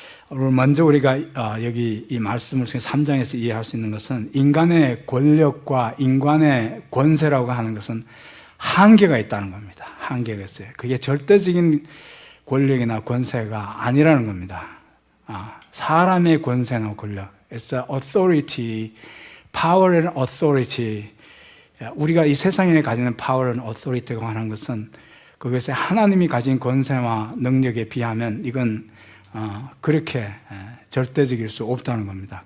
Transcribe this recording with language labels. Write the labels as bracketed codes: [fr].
[ko] 오늘 먼저 우리가 여기 이 말씀을 통해 3장에서 이해할 수 있는 것은 인간의 권력과 인간의 권세라고 하는 것은 한계가 있다는 겁니다. 한계가 있어요. 그게 절대적인 권력이나 권세가 아니라는 겁니다. 사람의 권세나 권력. [en] It's authority, power and authority. [ko] 우리가 이 세상에 가지는 [en] power and authority [ko] 가 하는 것은 그것에 하나님이 가진 권세와 능력에 비하면 이건 그렇게 절대적일 수 없다는 겁니다.